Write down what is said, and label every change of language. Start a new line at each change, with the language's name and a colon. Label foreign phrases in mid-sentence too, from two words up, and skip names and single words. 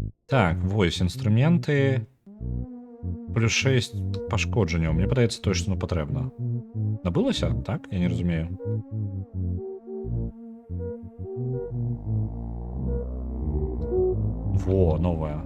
Belarusian: Так, вось,
Ukrainian: інструменти. Плюс 6 пашкодження.
Belarusian: Мені падається тое, што патрэбна. Набылася? Так? Я не разумею. Во, новая.